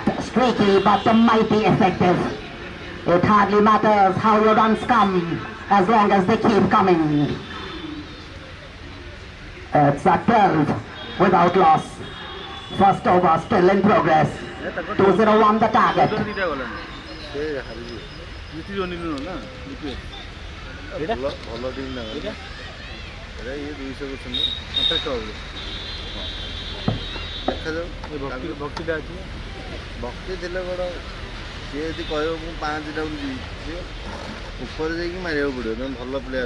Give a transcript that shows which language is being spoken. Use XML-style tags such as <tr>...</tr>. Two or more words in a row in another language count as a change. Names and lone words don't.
<en>Streaky but mighty effective. It hardly matters how your runs come as long as they keep coming. It's a 12 without loss. First over still in progress. 201 the target.</en> <or>ଭଲ ଟିମ୍ ନା ଏଇଟା ଇଏ 200 କରୁଛନ୍ତି 28 ଟଙ୍କା ଦେଖାଯାଉ ଭକ୍ତିଟା ଅଛି ଭକ୍ତି ଥିଲେ ବଡ଼ ସିଏ ଯଦି କହିବ ମୁଁ 5 ଯିବି ସିଏ ଉପରେ ଯାଇକି ମାରିବାକୁ ପଡ଼ିବ ତମେ ଭଲ ପ୍ଲେୟାର</or>